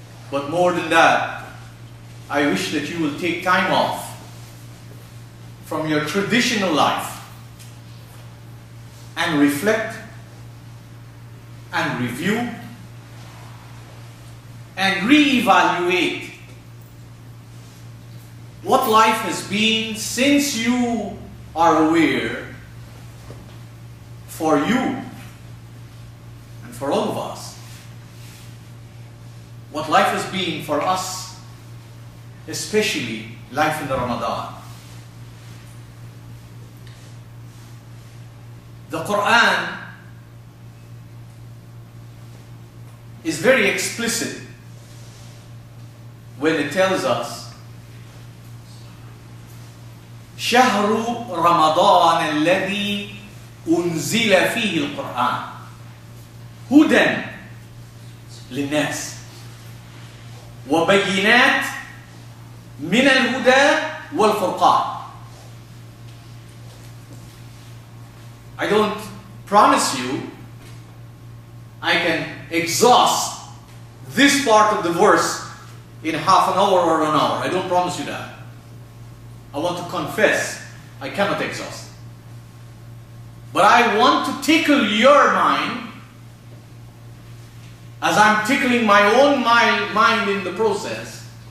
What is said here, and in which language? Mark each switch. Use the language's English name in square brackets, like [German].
[English] But more than that, I wish that you will take time off from your traditional life and reflect and review and re-evaluate what life has been since you are aware for you and for all of us. What life has been for us, especially life in the Ramadan. The Qur'an is very explicit when it tells us [Arabic] شهر رمضان الذي أنزل فيه القرآن هدى للناس وبينات من الهدى والفرقان. [English] I don't promise you I can exhaust this part of the verse in half an hour or an hour. I don't promise you that. I want to confess I cannot exhaust. But I want to tickle your mind as I'm tickling my own mind in the process.